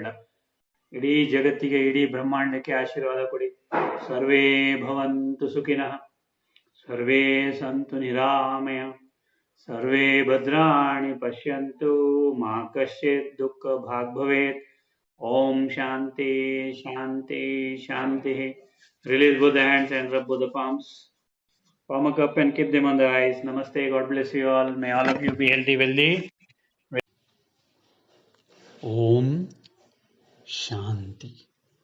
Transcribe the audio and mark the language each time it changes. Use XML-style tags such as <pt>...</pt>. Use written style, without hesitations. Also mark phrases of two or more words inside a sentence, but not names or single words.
<kn>ಇಡೀ ಜಗತ್ತಿಗೆ, ಇಡೀ ಬ್ರಹ್ಮಾಂಡಕ್ಕೆ ಆಶೀರ್ವಾದ ಕೊಡಿ.</kn> <sa>ಸರ್ವೇ ಭವಂತು ಸುಖಿನಃ, ಸರ್ವೇ ಸಂತು ನಿರಾಮಯ, ಸರ್ವೇ ಭದ್ರಾಣಿ ಪಶ್ಯಂತು, ಮಾ ಕಶ್ಚಿತ್ ದುಃಖ ಭಾಗ್ ಭವೇತ್. ಓಂ ಶಾಂತಿ ಶಾಂತಿ ಶಾಂತಿ.</sa> <en>Release both the hands and rub both the palms. Palm up and keep them on the eyes. Namaste. God bless you all. May all of you be healthy, wealthy.</en> <sa>ॐ शान्ति.</sa>